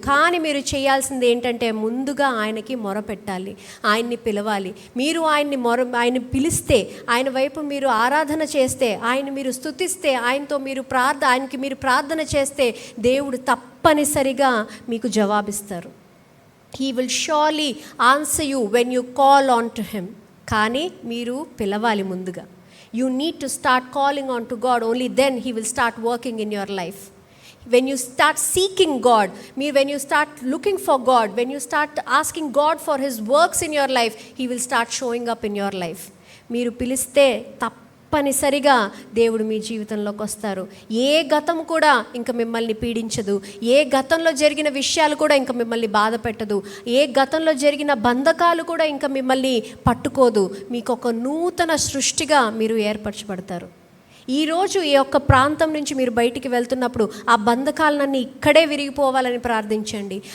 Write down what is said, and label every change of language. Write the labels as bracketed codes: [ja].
[te] కానీ మీరు చేయాల్సింది ఏంటంటే ముందుగా ఆయనకి మొరపెట్టాలి, ఆయన్ని పిలవాలి. మీరు ఆయన్ని పిలిస్తే, ఆయన వైపు మీరు ఆరాధన చేస్తే, ఆయన మీరు స్తుతిస్తే, ఆయనకి మీరు ప్రార్థన చేస్తే దేవుడు తప్పనిసరిగా మీకు జవాబిస్తారు. [en] He will surely answer you when you call on to him. [te] కానీ మీరు పిలవాలి ముందుగా. [en] You need to start calling on to God. Only then he will start working in your life. When you start seeking God, when you start looking for God, when you start asking God for his works in your life, he will start showing up in your life. [te] మీరు పిలిస్తే తప్పనిసరిగా దేవుడు మీ జీవితంలోకి వస్తారు. ఏ గతం కూడా ఇంక మిమ్మల్ని పీడించదు, ఏ గతంలో జరిగిన విషయాలు కూడా ఇంక మిమ్మల్ని బాధ పెట్టదు, ఏ గతంలో జరిగిన బంధకాలు కూడా ఇంక మిమ్మల్ని పట్టుకోదు. మీకు ఒక నూతన సృష్టిగా మీరు ఏర్పరచబడతారు. ఈరోజు ఈ యొక్క ప్రాంతం నుంచి మీరు బయటికి వెళ్తున్నప్పుడు ఆ బంధకాలన్నీ ఇక్కడే విరిగిపోవాలని ప్రార్థించండి.